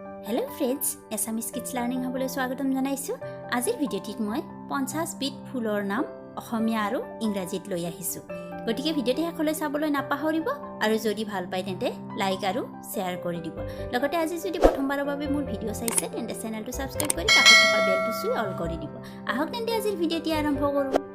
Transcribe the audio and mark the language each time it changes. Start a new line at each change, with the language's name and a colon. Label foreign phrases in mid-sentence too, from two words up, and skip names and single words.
English: Hello friends
Assamese: এছামিজ কিডছ লাৰ্নিং হাবলৈ স্বাগতম জনাইছু আজিৰ ভিডিঅটিত মই 50 বিধ ফুলৰ নাম অসমীয়া আৰু ইংৰাজীত লৈ আহিছো গটিকে ভিডিওটি হেকলৈ চাবলৈ নাপাহৰিব আৰু যদি ভাল পায় তেন্তে লাইক আৰু শেয়াৰ কৰি দিব লগতে আজি যদি প্ৰথমবাৰৰ বাবে মোৰ ভিডিও চাইছে তেন্তে চেনেলটো সাবস্ক্ৰাইব কৰি কাষত থকা বেলটো চুই অল কৰি দিব আহক তেন্তে আজিৰ ভিডিওটি আৰম্ভ কৰো